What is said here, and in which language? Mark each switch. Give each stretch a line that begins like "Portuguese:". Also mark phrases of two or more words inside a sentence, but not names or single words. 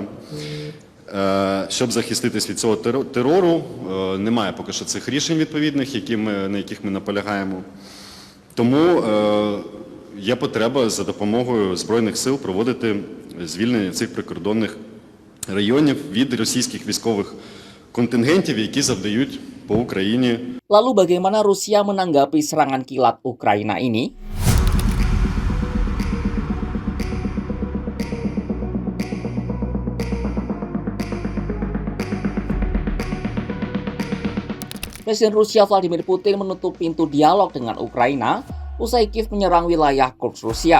Ukrainian: Щоб захиститись від цього терору, немає поки що цих рішень відповідних, на яких ми наполягаємо. Тому є потреба за допомогою Збройних сил проводити звільнення цих прикордонних районів від російських військових контингентів, які завдають по Україні.
Indonesian: Lalu bagaimana Rusia menanggapi serangan kilat Ukraina ini? Presiden Rusia Vladimir Putin menutup pintu dialog dengan Ukraina usai Kiev menyerang wilayah Kursk Rusia.